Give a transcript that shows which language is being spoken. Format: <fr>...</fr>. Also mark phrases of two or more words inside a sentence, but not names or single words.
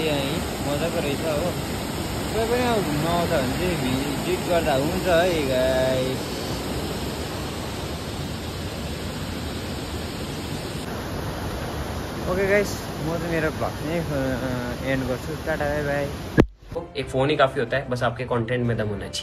<ne>यहीँ मजाको रहेछ हो। कोही पनि अब घुम्न आउँछ भने चाहिँ भिजिट गर्दा हुन्छ है गाइस।</ne> <en>OK guys,</en> <ne>म चाहिँ मेरो ब्लग चाहिँ एन्ड गर्छु।</ne> <en>ta-ta bye bye.</en> <hi>एक फ़ोन ही काफ़ी होता है, बस आपके कंटेंट में दम होना चाहिए।</hi>